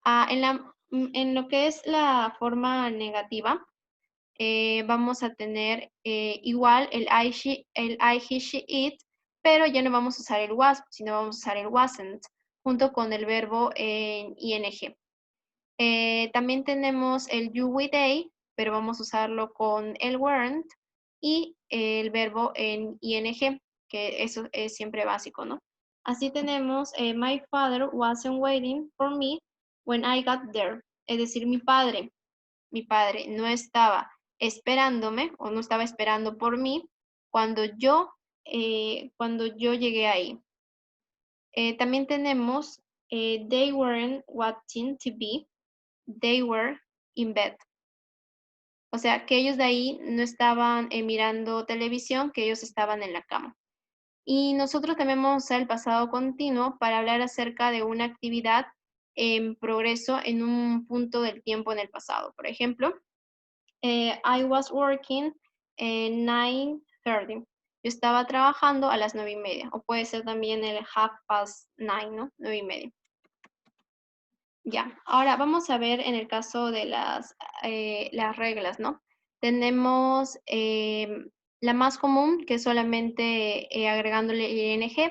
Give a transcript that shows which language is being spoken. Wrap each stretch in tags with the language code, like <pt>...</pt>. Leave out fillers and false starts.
<es>En lo que es la forma negativa, vamos a tener igual el I, he, she, it, pero ya no vamos a usar el was, sino vamos a usar el wasn't, junto con el verbo en ing. También tenemos el you, we, they, pero vamos a usarlo con el weren't y el verbo en ing, que eso es siempre básico, ¿no? Así tenemos,</es> <en>my father wasn't waiting for me when I got there.</en> <es>Es decir, mi padre no estaba esperándome o no estaba esperando por mí cuando yo llegué ahí. También tenemos,</es> <en>they weren't watching TV, they were in bed.</en> <es>O sea, que ellos de ahí no estaban mirando televisión, que ellos estaban en la cama. Y nosotros también vamos a usar el pasado continuo para hablar acerca de una actividad en progreso en un punto del tiempo en el pasado. Por ejemplo,</es> <en>I was working at 9:30.</en> <es>Yo estaba trabajando a las 9:30. O puede ser también el 9:30, ¿no? 9:30. Ya, ahora vamos a ver en el caso de las reglas, ¿no? Tenemos la más común, que es solamente agregándole ing.</es>